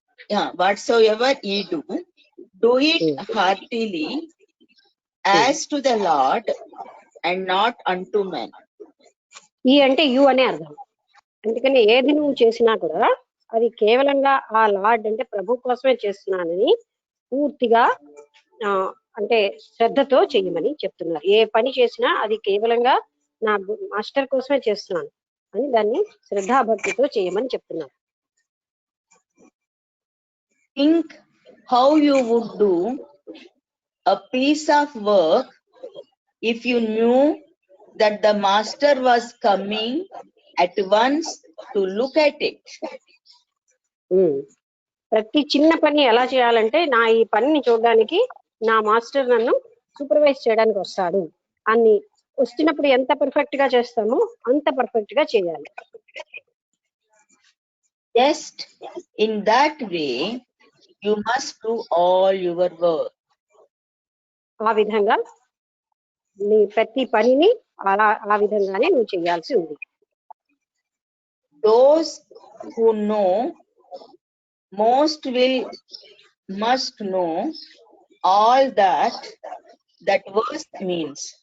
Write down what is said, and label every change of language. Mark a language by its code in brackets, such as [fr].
[en] Yeah, whatsoever ye do it heartily as to the Lord and not unto men. [te] ఈ అంటే you అనే అర్థం. అందుకని ఏది నువ్వు చేసినా కూడా అది కేవలంగా ఆ లార్డ్ అంటే ప్రభు కోసమే చేస్తున్నానని పూర్తిగా అంటే శ్రద్ధతో చెయ్యమని చెప్తున్నారు. ఏ పని చేసినా అది కేవలంగా నా మాస్టర్ కోసమే చేస్తున్నాను అని దాన్ని శ్రద్ధాభక్తితో చేయమని చెప్తున్నారు. [en] Think how you would do a piece of work if you knew that the master was coming at once to look at it. [te] ప్రతి చిన్న పని ఎలా చేయాలంటే నా ఈ పనిని చూడడానికి నా మాస్టర్ నన్ను సూపర్వైజ్ చేయడానికి వస్తాడు అని వస్తున్నప్పుడు ఎంత పర్ఫెక్ట్ గా చేస్తామో అంత పర్ఫెక్ట్ గా చేయాలి. [en] Just in that way you must do all your work. [te] ఆ విధంగా నీ ప్రతి పనిని ఆ విధంగానే నువ్వు చేయాల్సి ఉంది. [en] Those who know most must know all that verse means.